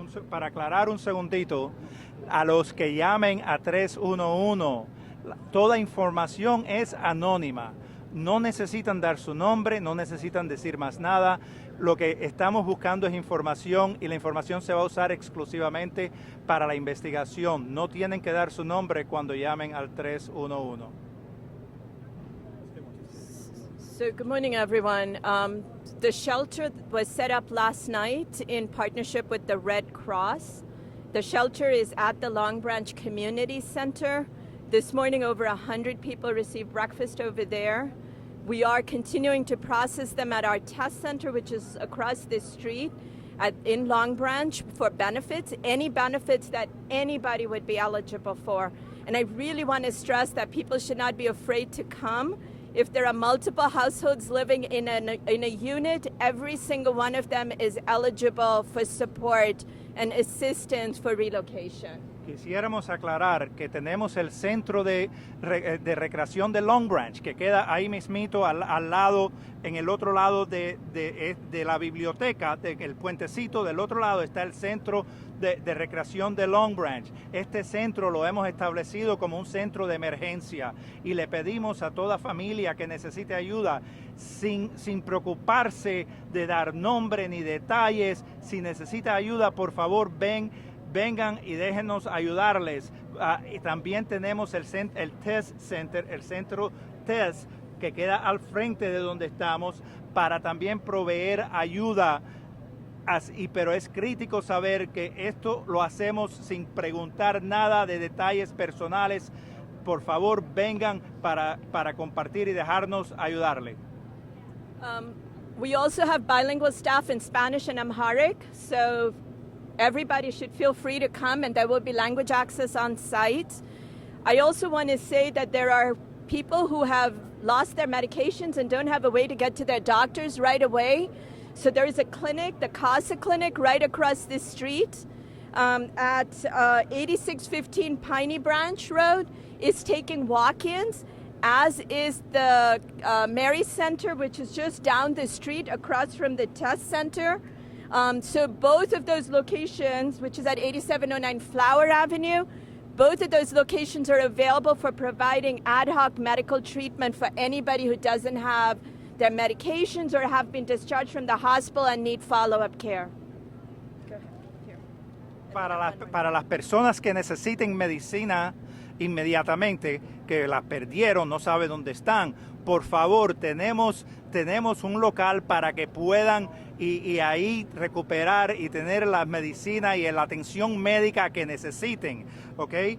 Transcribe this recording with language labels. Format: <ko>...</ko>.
<es>Para aclarar un segundito, a los que llamen a 311, toda información es anónima. No necesitan dar su nombre, no necesitan decir más nada. Lo que estamos buscando es información y la información se va a usar exclusivamente para la investigación. No tienen que dar su nombre cuando llamen al 311.</es> <en>So good morning, everyone. The shelter was set up last night in partnership with the Red Cross. The shelter is at the Long Branch Community Center. This morning, over 100 people received breakfast over there. We are continuing to process them at our test center, which is across the street in Long Branch, for benefits, any benefits that anybody would be eligible for. And I really want to stress that people should not be afraid to come. If there are multiple households living in a unit, every single one of them is eligible for support and assistance for relocation.</en> <es>Quisiéramos aclarar que tenemos el centro de recreación de Long Branch, que queda ahí mismito al lado, en el otro lado de la biblioteca, el puentecito. Del otro lado está el centro de recreación de Long Branch. Este centro lo hemos establecido como un centro de emergencia y le pedimos a toda familia que necesite ayuda, sin preocuparse de dar nombre ni detalles. Si necesita ayuda, por favor, vengan y déjenos ayudarles. Y también tenemos el Test Center, el centro Test, que queda al frente de donde estamos para también proveer ayuda. Pero es crítico saber que esto lo hacemos sin preguntar nada de detalles personales. Por favor, vengan para compartir y dejarnos ayudarle.</es> <en>We also have bilingual staff in Spanish and Amharic, so everybody should feel free to come, and there will be language access on site. I also want to say that there are people who have lost their medications and don't have a way to get to their doctors right away. So there is a clinic, the CASA clinic, right across the street at 8615 Piney Branch Road. Is taking walk-ins, as is the Mary Center, which is just down the street across from the test center. So both of those locations, which is at 8709 Flower Avenue, both of those locations are available for providing ad hoc medical treatment for anybody who doesn't have their medications or have been discharged from the hospital and need follow-up care. Go ahead. Here.</en> <es>Para las personas que necesiten medicina inmediatamente, que las perdieron, no sabe dónde están, por favor, tenemos un local para que puedan y ahí recuperar y tener la medicina y la atención médica que necesiten, ¿ok?</es>